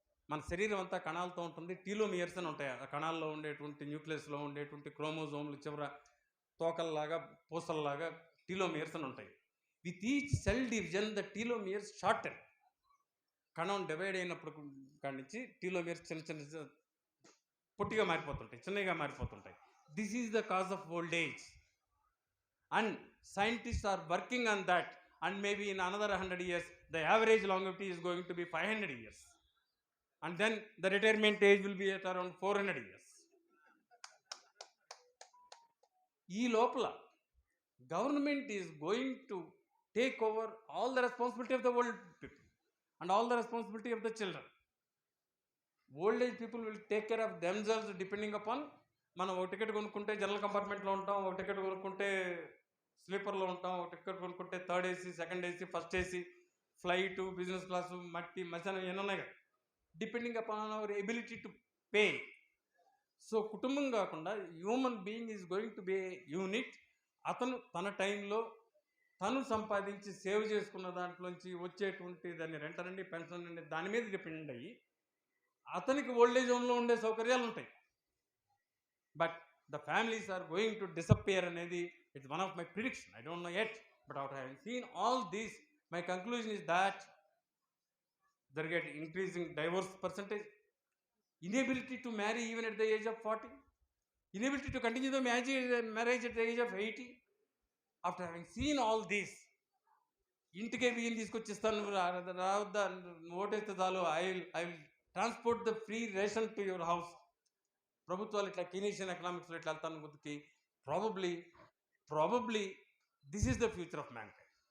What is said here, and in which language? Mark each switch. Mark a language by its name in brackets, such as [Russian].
[Telugu] మన శరీరం అంతా కణాలతో ఉంటుంది. టీలోమియర్స్ అని ఉంటాయి. ఆ కణాల్లో ఉండేటువంటి న్యూక్లియస్లో ఉండేటువంటి క్రోమోజోమ్లు చివర తోకల్లాగా పూసల్లాగా టీలోమియర్స్ అని ఉంటాయి. [English] With each cell division the telomeres shorten. [Telugu] కణం డివైడ్ అయినప్పుడు కాడి నుంచి టీలోమియర్స్ చిన్న చిన్న పొట్టిగా మారిపోతుంటాయి, చిన్నగా మారిపోతుంటాయి. [English] This is the cause of old age. And scientists are working on that, and maybe in another 100 years the average longevity is going to be 500 years, and then the retirement age will be at around 400 years. [Telugu] ఈ లోపల [English] government is going to take over all the responsibility of the old people and all the responsibility of the children. Old age people will take care of themselves depending upon, [Telugu] మనం ఒక ticket కొనుక్కుంటే general కంపార్ట్మెంట్లో ఉంటాం, ఒక ticket కొనుక్కుంటే స్లీపర్లో ఉంటాం, ఒక ticket కొనుక్కుంటే third AC, second AC, first AC, flight, business class, మట్టి మధ్యాహ్నం ఎన్ని ఉన్నాయి కదా, [English] Depending upon our ability to pay. So [Telugu] కుటుంబం కాకుండా [English] Human being is going to be unit. [Telugu] అతను తన టైంలో తను సంపాదించి సేవ్ చేసుకున్న దాంట్లోంచి వచ్చేటువంటి దాన్ని రెంట్ అండి, పెన్షన్ అండి, దాని మీద డిపెండ్ అయ్యి అతనికి ఓల్డేజ్ హోమ్లో ఉండే సౌకర్యాలు ఉంటాయి. [English] but the families are going to disappear [Telugu] అనేది [English] it's one of my prediction. I don't know yet, but after having seen all this, my conclusion is that there get increasing divorce percentage, inability to marry even at the age of 40, inability to continue the marriage at the age of 80. After having seen all this, [Telugu] ఇంటికే బియ్యం తీసుకొచ్చిస్తాను, రావద్దా, ఓటేస్తే చాలు, [English] I will transport the free ration to your house. [Telugu] ప్రభుత్వాలు ఇట్లా కీనీషియన్ ఎకనామిక్స్లో ఇట్లా వెళ్తాను గుర్తుకి. [English] Probably this is the future of mankind.